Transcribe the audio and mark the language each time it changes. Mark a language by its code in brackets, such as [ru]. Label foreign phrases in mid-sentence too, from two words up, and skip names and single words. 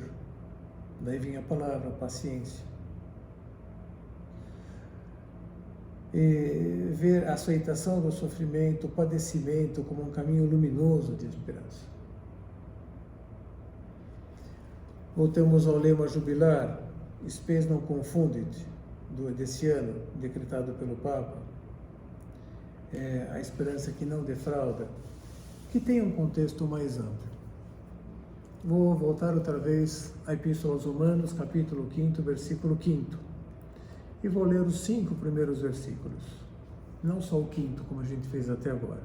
[pt] Daí vem a palavra paciência. E ver a aceitação do sofrimento, o padecimento como um caminho luminoso de esperança. Voltamos ao lema jubilar, [la] Spes non confundit, [pt] desse ano, decretado pelo Papa. A esperança que não defrauda, que tem um contexto mais amplo. Vou voltar outra vez à Epístola aos Romanos, capítulo 5, versículo 5. E vou ler os 5 primeiros versículos, não só o 5º, como a gente fez até agora.